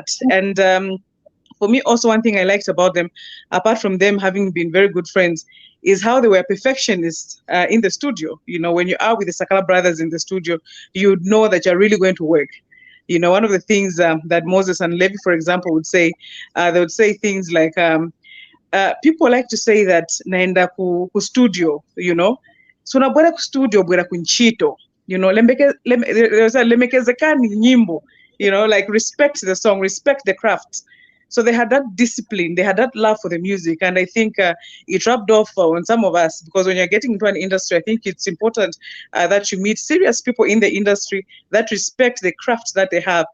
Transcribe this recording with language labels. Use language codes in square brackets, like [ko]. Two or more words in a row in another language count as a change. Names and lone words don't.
[en] And for me, also one thing I liked about them, apart from them having been very good friends, is how they were perfectionists in the studio. You know, when you are with the Sakala brothers in the studio, you know that you're really going to work. You know, one of the things that Moses and Levy, for example, would say, they would say things like, people like to say that [ny] naenda ku studio, [en] you know. [ny] So na bwera ku studio bwera kunchito, [en] you know, [ny] lemekezekani nyimbo, [en] you know, like respect the song, respect the craft. So they had that discipline, they had that love for the music, and I think it rubbed off on some of us, because when you're getting into an industry, I think it's important that you meet serious people in the industry that respect the craft that they have.